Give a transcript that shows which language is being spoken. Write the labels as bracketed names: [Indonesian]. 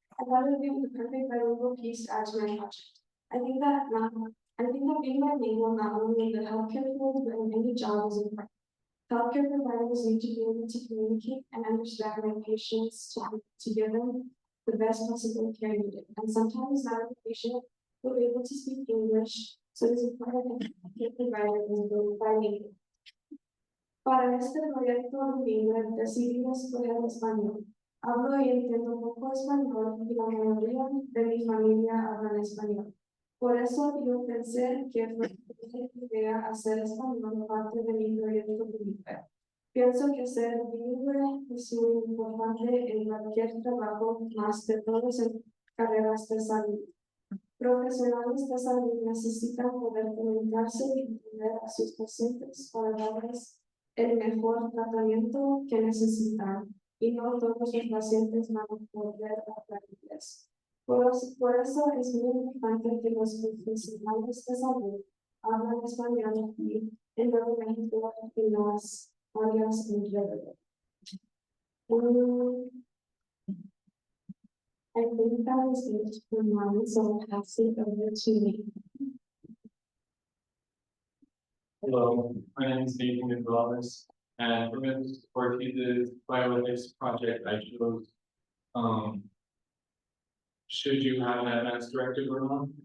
[English] I thought it would be the perfect bilingual piece to add to my project. I think that being bilingual not only in the healthcare field, but in any job is important. Healthcare providers need to be able to communicate and understand their patients to give them the best possible care needed. And sometimes not every patient will be able to speak English, so it is important that the healthcare provider is bilingual. [Spanish] Para este proyecto bilingüe decidí escoger español. Hablo y entiendo poco español y la mayoría de mi familia habla español. Por eso yo pensé que fue una idea hacer español parte de mi proyecto bilingüe. Pienso que ser bilingüe es muy importante en cualquier trabajo, más de todos en carreras de salud. Profesionales de salud necesitan poder comunicarse y entender a sus pacientes para darles el mejor tratamiento que necesitan, y no todos los pacientes van a poder hablar inglés. Por eso es muy importante que los profesionales de salud hablen español y en Nuevo México y las áreas alrededor. [English] I think that was it for mine, so I'll pass it over to me. Hello, my name is Nathan Gonzalez, and for this for the bioethics project, I chose, should you have an advanced directive or not?